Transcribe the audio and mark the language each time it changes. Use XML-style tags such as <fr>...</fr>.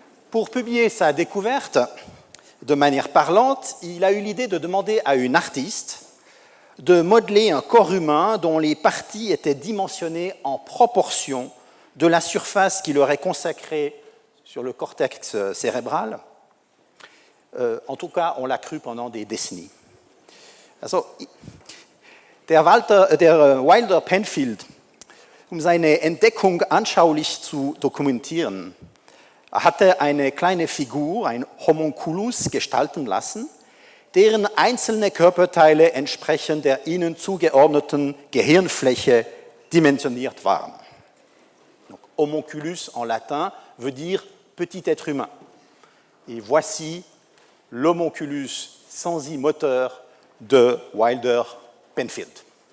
<fr>Pour publier sa découverte de manière parlante, il a eu l'idée de demander à une artiste de modeler un corps humain dont les parties étaient dimensionnées en proportion de la surface qu'il aurait consacrée sur le cortex cérébral. En tout cas, on l'a cru pendant des décennies.</fr> <de>Also, der Wilder Penfield, seine Entdeckung anschaulich zu dokumentieren, hatte eine kleine Figur, ein Homunculus, gestalten lassen, deren einzelne Körperteile entsprechend der ihnen zugeordneten Gehirnfläche dimensioniert waren.</de> <fr>Donc, homunculus en latin veut dire petit être humain. Et voici l'homunculus sensimoteur de Wilder Penfield.</fr>